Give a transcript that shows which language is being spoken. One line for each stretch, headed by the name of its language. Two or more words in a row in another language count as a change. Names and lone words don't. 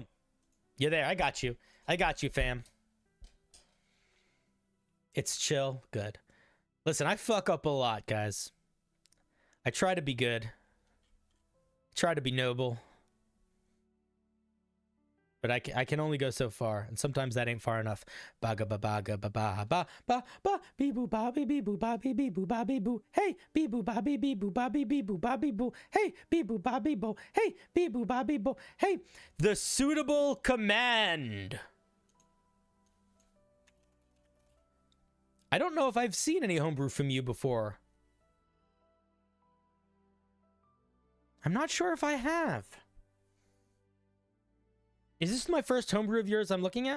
English: You're there. I got you. I got you, fam. It's chill. Good. Listen, I fuck up a lot, guys. I try to be good. I try to be noble. But I can only go so far, and sometimes that ain't far enough. Baga ba baga ba ba ba ba ba bee boo ba bee bee boo ba bee bee boo ba bee boo. Hey, bee boo ba bee bee boo ba bee bee boo ba bee boo. Hey, bee boo ba bee boo. Hey, bee boo ba bee boo. Hey, the suitable command. I don't know if I've seen any homebrew from you before. I'm not sure if I have. Is this my first homebrew of yours I'm looking at?